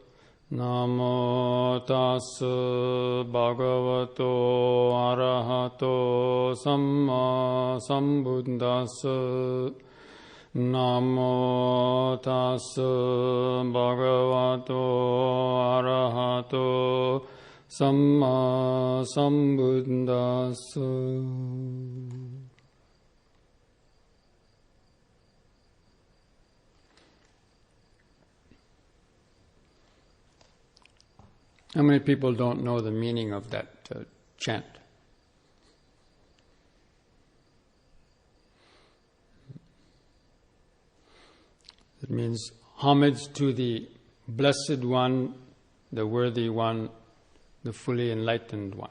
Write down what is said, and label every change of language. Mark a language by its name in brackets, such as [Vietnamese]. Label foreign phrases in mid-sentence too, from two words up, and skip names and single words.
[Pali] Namo tassa bhagavato arahato samma sambuddhassa. Namo tassa bhagavato arahato Samma Sambuddhassa. [English] How many people don't know the meaning of that chant? It means homage to the Blessed One, the Worthy One, the fully enlightened one.